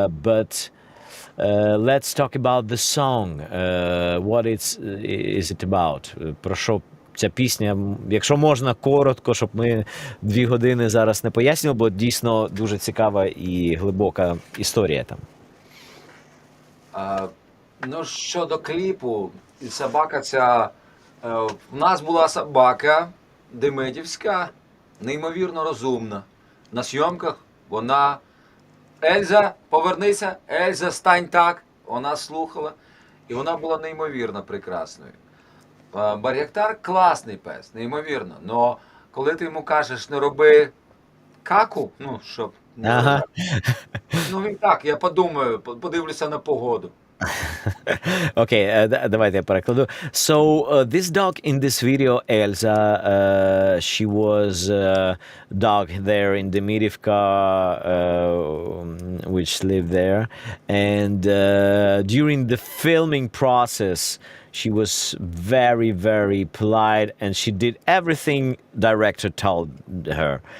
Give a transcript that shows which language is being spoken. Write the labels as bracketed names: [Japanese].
[English] But let's talk about the song. What is it about? [Ukrainian] Про що ця пісня, якщо можна, коротко, щоб ми 2 години зараз не пояснювали, бо дійсно дуже цікава і глибока історія там. Ну, щодо кліпу, і собака ця... В нас була собака демидівська, неймовірно розумна. На зйомках вона... Ельза, повернися, Ельза, стань так. Вона слухала. І вона була неймовірно прекрасною. Бар'яктар класний пес, неймовірно. Но коли ти йому кажеш, не роби каку, ну, щоб... Ага. Ну, він так, я подумаю, подивлюся на погоду. Okay, давайте я перекладу. [English] So, this dog in this video, Elsa, she was a dog there in Demidivka, which lived there. And during the filming process, she was very, very polite, and she did everything director told her.